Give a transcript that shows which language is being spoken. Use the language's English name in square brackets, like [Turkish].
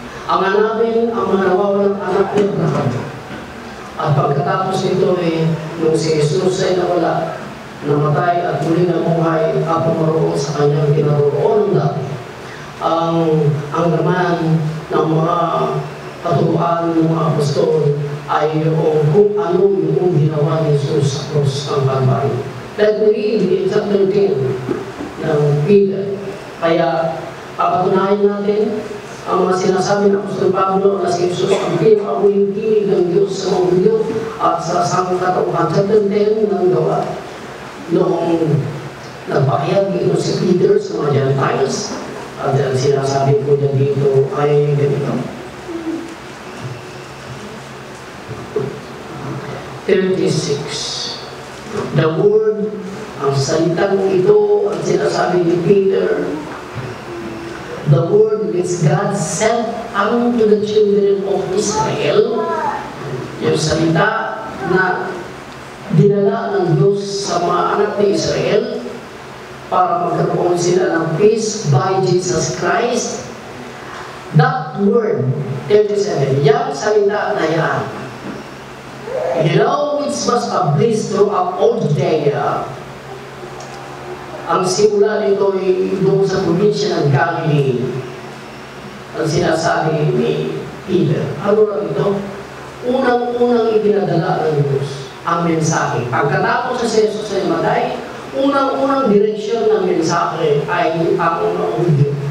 [Filipino] Ang hanapin ang mga nawawalang anak ni Abraham. At pagkatapos nito nung si Jesus ay nawala, namatay at muli namuhay at pumaroon sa kanyang kinaroonan dati, ang naman ng mga katuruan ng mga apostol ay yung kung ano yung ginawa ni Jesus sa cross ng Calvary. [English] Let me read in chapter 10 ng Peter. [Filipino] Kaya papatunayan natin ang mga sinasabi ng Apostol Pablo na si Jesus ang pinakahuling pinig ng Diyos sa mga Hudyo at sa sangkatauhan. Chapter 10 ng Gawa, noong nagpakayag dito si Peter sa mga Gentiles, at ang sinasabi ko niya dito ay ganito. 36. [English] The word, [Filipino] ang salitang ito, ang sinasabi ni Peter, [English] the word which God sent unto the children of Israel, [Filipino] yung salita na dinala ng Diyos sa mga anak ni Israel para magkaroon sila ng [English] peace by Jesus Christ. That word, 37, [Filipino] yung salita na yan, [English] which was published throughout all Judea. [Filipino] Ang simula nito ay doon sa probinsya ng Galilee. Ang sinasabi ni Peter, ano lang ito? Unang-unang ipinadala ng Diyos ang mensahe. Pagkatapos sa Jesus ay matay, unang-unang direksyon ng mensahe ay ang mga Hudyo.